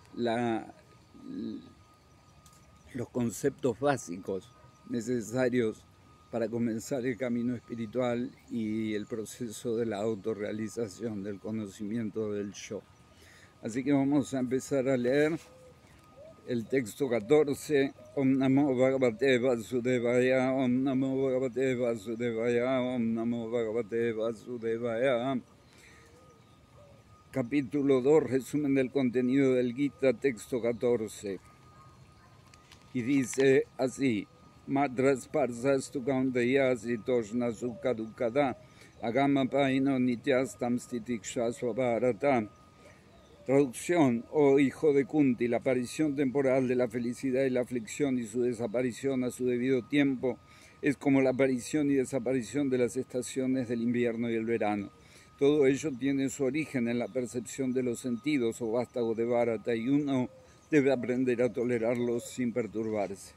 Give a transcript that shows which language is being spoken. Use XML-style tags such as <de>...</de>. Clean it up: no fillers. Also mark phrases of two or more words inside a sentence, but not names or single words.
<es>los conceptos básicos necesarios para comenzar el camino espiritual y el proceso de la autorrealización, del conocimiento del yo. Así que vamos a empezar a leer el texto 14.</es> <sa>ॐ नमो भगवते वासुदेवाय, ॐ नमो भगवते वासुदेवाय, ॐ नमो भगवते वासुदेवाय.</sa> <es>Capítulo 2, resumen del contenido del Gita, texto 14. Y dice así:</es> <sa>मात्रास्पर्शास्तु कौन्तेय शीतोष्ण सुख दुःखदाः आगमापायिनो नित्यास्तां स्तितिक्षस्व भारत.</sa> <es>Traducción: oh hijo de Kunti, la aparición temporal de la felicidad y la aflicción y su desaparición a su debido tiempo es como la aparición y desaparición de las estaciones del invierno y el verano. Todo ello tiene su origen en la percepción de los sentidos o vástago de Bharata, y uno debe aprender a tolerarlos sin perturbarse.</es>